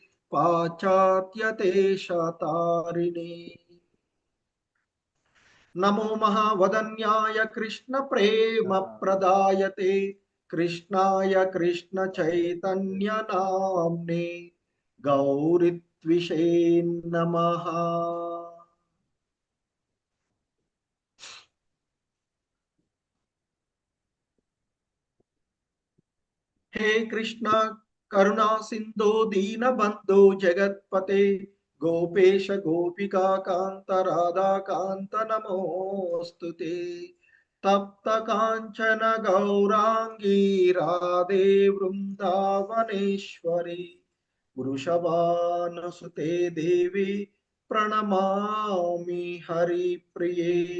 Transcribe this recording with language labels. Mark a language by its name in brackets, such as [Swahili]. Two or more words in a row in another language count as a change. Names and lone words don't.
[Sanskrit] पाश्चात्यदेशतारिणि नमो महावदान्याय कृष्ण प्रेम प्रदायते कृष्णाय कृष्ण चैतन्य नाम्ने गौरत्विषे नमः. हे कृष्ण करुणा सिंधु दीन बंधु जगतपते गोपेश गोपिका कांत राधा कांत नमोस्तुते तप्त कांचन गौरांगी राधे वृंदावनेश्वरी वृषभानुसुते देवी प्रणमामि हरिप्रिये